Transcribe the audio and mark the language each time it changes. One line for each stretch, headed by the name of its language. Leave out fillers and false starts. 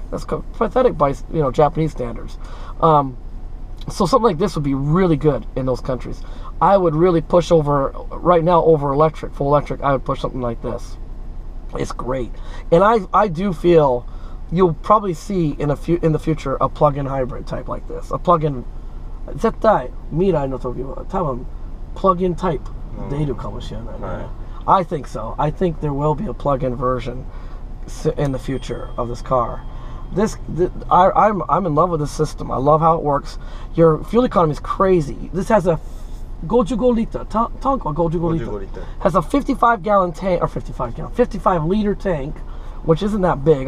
English: That's pathetic by, you know, Japanese standards. So something like this would be really good in those countries. I would really push right now over electric, full electric. I would push something like this. It's great, and I do feel you'll probably see in the future a plug-in hybrid type like this.
Japanese: A plug-in, 絶対未来の時は多分 plug-in type 出るかもしれないね。
English: I think so. I think there will be a plug-in version in the future of this car. I'm in love with this system. I love how it works. Your fuel economy is crazy. This has a 55 liter tank or 55 liter. Has a 55-gallon tank or 55-liter tank, which isn't that big.